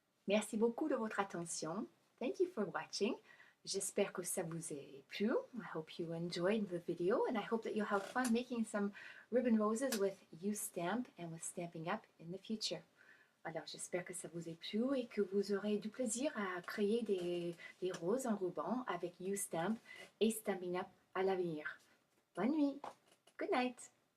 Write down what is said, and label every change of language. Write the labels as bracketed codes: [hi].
[fr] Merci beaucoup de votre attention. [en] Thank you for watching. [fr] J'espère que ça vous a plu. [en] I hope you enjoyed the video and I hope that you'll have fun making some ribbon roses with U-Stamp and with Stampin' Up in the future. [fr] Alors j'espère que ça vous a plu et que vous aurez du plaisir à créer des roses en ruban avec U-Stamp et Stampin' Up à l'avenir. Bonne nuit. [en] Good night.